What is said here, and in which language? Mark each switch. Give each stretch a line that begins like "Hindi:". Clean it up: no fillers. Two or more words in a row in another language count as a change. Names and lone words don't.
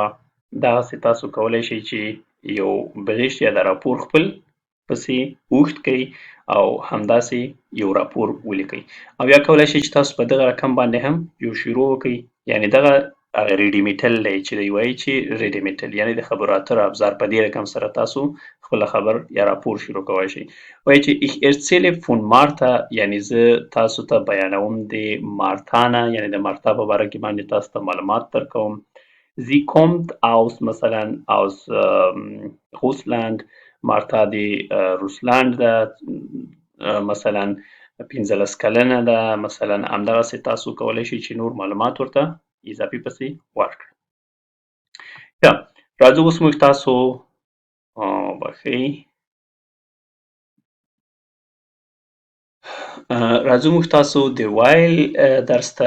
Pashto: دغسې تاسو کولی شئ چې یو بغشت یا د راپور خپل پسې اوږد کړئ او همداسې یو راپور ولیکئ. او یا کولی شئ چې تاسو په دغه رقم باندې هم یو شروع وکړئ. یعنی دغه ریډیمیټل دی چې دی وایي چې ریډیمیټل یعنی د خبرو اترو ابزار په دې رقم سره تاسو خپله خبر یا راپور شروع کولی شئ. وایي چې
German: Ich erzähle von Martha
Pashto: یعنی زه تاسو ته بیانوم د مارتا نه یعنی د مارتا په باره کې باندې تاسو ته معلومات درکوم.
German: Sie kommt aus مثلا aus Russland.
Pashto: مارتا د روسلند ده مثلا 15 کلنه ده مثلا همدغسې تاسو کولی شئ چې نور معلومات ورته اضافي پسې ورکړئ. یا راځو اوس موږ تاسو بخښئ راځو موږ تاسو د وایل درس ته.